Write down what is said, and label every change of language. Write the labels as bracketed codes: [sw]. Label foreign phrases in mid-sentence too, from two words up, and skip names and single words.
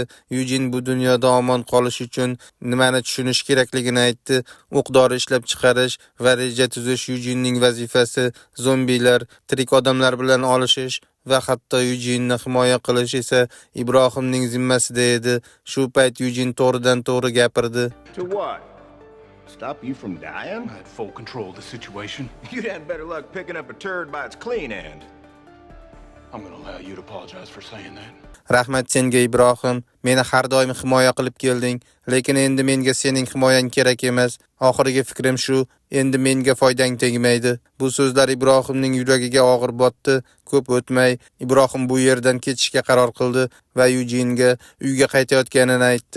[uz] Yujin bu dunyoda omon qolish uchun nimani tushunish kerakligini aytdi. O'q-dori ishlab chiqarish va reja tuzish Yujinning vazifasi. Zombilar tirik odamlar bilan olishish va hatto Yujenni himoya qilish esa Ibrohimning zimmasida edi. Shu payt Yujen to'g'ridan-to'g'ri gapirdi. [en] To what? Stop you from dying? I had full control of the situation. You'd had better luck picking up a turd by its clean end. I'm gonna allow you to apologize for saying that. [uz] Rahmat senga Ibrohim, meni har doim himoya qilib kelding, lekin endi menga sening himoyang kerak emas. Oxirgi fikrim shu, endi menga foydang tegmaydi. Bu so'zlar Ibrohimning yuragiga og'ir botdi. Ko'p o'tmay Ibrohim bu yerdan ketishga qaror qildi va Yujenga uyga qaytayotganini aytdi.